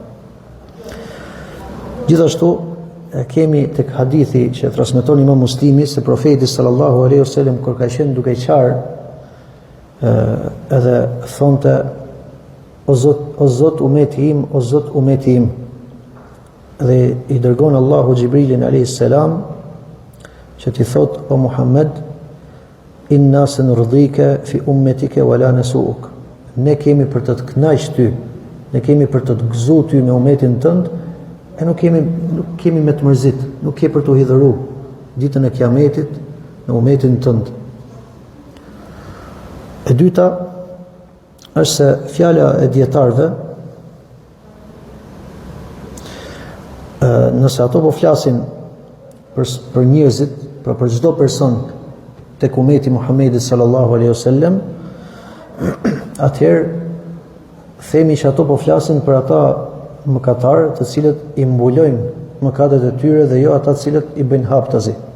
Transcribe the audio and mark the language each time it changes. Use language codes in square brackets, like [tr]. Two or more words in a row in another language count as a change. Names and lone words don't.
[sq] Gjithashtu kemi tek hadithi që transmeton Imam Muslimi se profeti [ar] صلى الله عليه وسلم [sq] kur ka qenë duke qarë, edhe thonte: o Zot umeti im, o Zot umeti im. Dhe i dërgon Allahu Gjibrilin a.s. që ti thot: o Muhammed, [ar] إنا سنرضيك في أمتك ولا نسوءك. [sq] Ne kemi për të kënaqur ty, ne kemi për të gëzuar ty në ummetin tënd, e nuk kemi me të mërzit, nuk ke për të hidhëru ditën e kiametit në ummetin tënd. E dyta është se fjala e dietarëve, nëse ato po flasin për njerëzit, pra për çdo person tek ummeti Muhammedit [ar] صلى الله عليه وسلم, [sq] atëherë themi që ato po flasin për ata mëkatarë të cilët i mbulojnë mëkatet e tyre dhe jo ata të cilët i bëjnë haptazi.